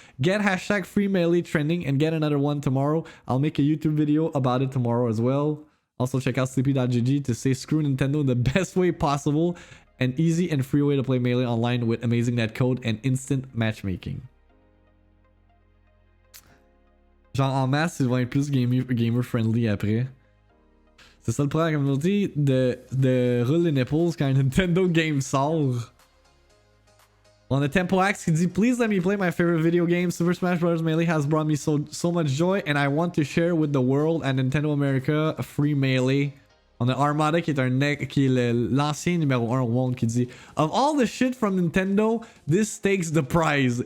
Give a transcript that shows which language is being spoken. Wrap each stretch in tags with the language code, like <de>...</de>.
<en>Get #FreeMelee trending and get another one tomorrow. I'll make a YouTube video about it tomorrow as well. Also check out sleepy.gg to say screw Nintendo in the best way possible. An easy and free way to play Melee online with amazing netcode and instant matchmaking.</en> <fr>Genre en masse, ils vont être plus gamer friendly après. C'est ça le problème, comme on dit, de roule les nipples quand un Nintendo game sort. On a Tempo Axe qui dit,</fr> <en>please let me play my favorite video game. Super Smash Bros. Melee has brought me so much joy and I want to share with the world and Nintendo America free Melee.</en> <fr>On a Armada qui est l'ancien numéro 1 au monde qui dit,</fr> <en>of all the shit from Nintendo, this takes the prize.</en>